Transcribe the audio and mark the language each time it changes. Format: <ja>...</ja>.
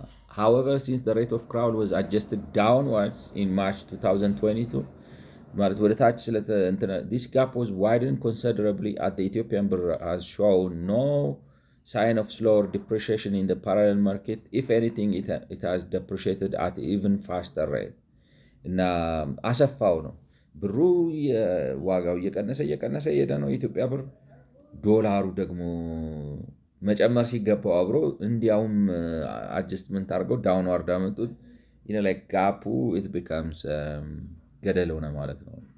<en>However, since the rate of crowd was adjusted downwards in March 2022,</en> <am>ማለት ወደ ታች</am> <en>this gap was widened considerably at the Ethiopian birr has shown no sign of slower depreciation in the parallel market. If anything, it has depreciated at even faster rate.</en> <am>እና አሰፋው ነው ብሩ ዋጋው እየቀነሰ የሄደ ነው የኢትዮጵያ ብር። ዶላሩ ደግሞ መጨመር ሲገባው አብሮ እንዲያውም አጀስትመንት አድርገው ዳውንዋርድ አመጡት። ጋፑ</am> <en>ኢት ቢካምስ</en> <am>ገደል ሆነ ማለት ነው።</am>